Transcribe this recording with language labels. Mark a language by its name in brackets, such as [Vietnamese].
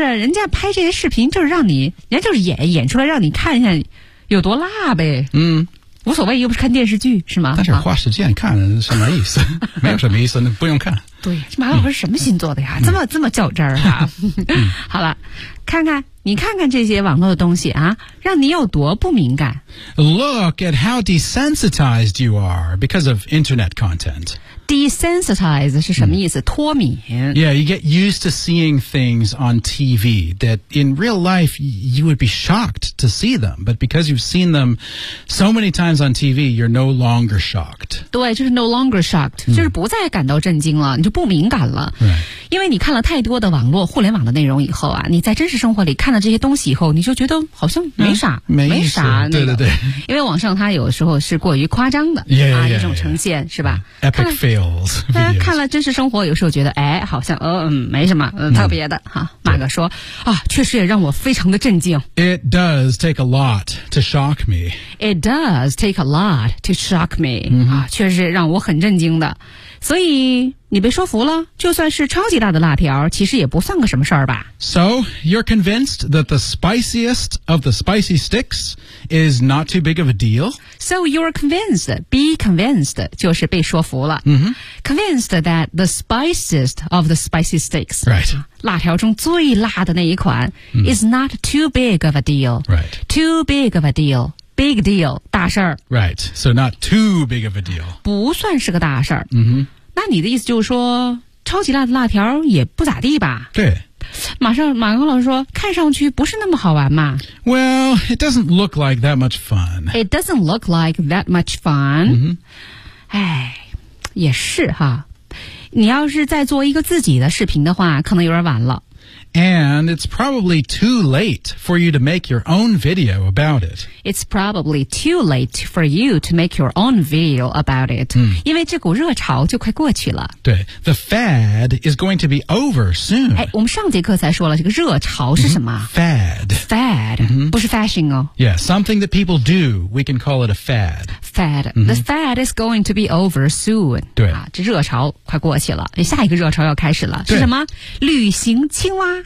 [Chinese] 人家拍这些视频就是让你，人家就是演出来让你看一下有多辣呗。嗯、mm.。无所谓，又不是看电视剧，是吗？但是花时间看什么意思？没有什么意思，那不用看。对，马老师什么星座的呀？这么较真儿啊？好了，看看你看看这些网络的东西啊，让你有多不敏感。 [English] Look at how desensitized you are because of internet content. [Chinese] Desensitized 是什么意思？脱敏。 [English] Yeah, you get used to seeing things on TV that in real life you would be shocked to see them, but because you've seen them so many times on TV, you're no longer shocked. [Chinese] 对，就是 [English] no longer shocked,、 [Chinese] 就是不再感到震惊了，你就不敏感了。 [English] Right. [Chinese] 因为你看了太多的网络互联网的内容以后啊，你在真实生活里看了这些东西以后，你就觉得好像没啥、嗯、没啥、那个、对对对，因为网上它有时候是过于夸张的 [English] yeah, yeah, [Chinese] 啊，一种呈现 [English] yeah, yeah. [Chinese] 是吧 [English] Epic fails [Chinese] 看了真实生活有时候觉得哎，好像没什么、特别的哈、啊。马哥说啊，确实也让我非常的震惊 [English] It does take a lot to shock me It does take a lot to shock me、 mm-hmm. [Chinese] 啊，确实让我很震惊的所以你被说服了，就算是超级大的辣条，其实也不算个什么事儿吧。 [English] So, you're convinced that the spiciest of the spicy sticks is not too big of a deal? So, you're convinced, be convinced, [Chinese] 就是被说服了。 Mm-hmm. [English] Convinced that the spiciest of the spicy sticks, right. [Chinese] 辣条中最辣的那一款、mm. [English] is not too big of a deal. Right. Too big of a deal. Big deal, [Chinese] 大事儿。 [English] Right, so not too big of a deal. [Chinese] 不算是个大事儿。 Mm-hmm. 那你的意思就是说，超级辣的辣条也不咋地吧？对。马克老师说，看上去不是那么好玩嘛。 [English] Well, it doesn't look like that much fun. It doesn't look like that much fun. 哎、 mm-hmm. ， [Chinese] 也是哈。你要是再做一个自己的视频的话，可能有点晚了。 [English] And it's probably too late for you to make your own video about it. It's probably too late for you to make your own video about it.、嗯、 [Chinese] 因为这股热潮就快过去了。 [English] 对 ,the fad is going to be over soon. [Chinese] 哎，我们上节课才说了这个热潮是什么、 [English] 嗯、Fad. Fad.、嗯、 [Chinese] 不是 fashion 哦。 [English] Yeah, something that people do, we can call it a fad. Fad.、嗯、the fad is going to be over soon. [Chinese] 对、啊。这热潮快过去了。下一个热潮要开始了。是什么旅行青蛙。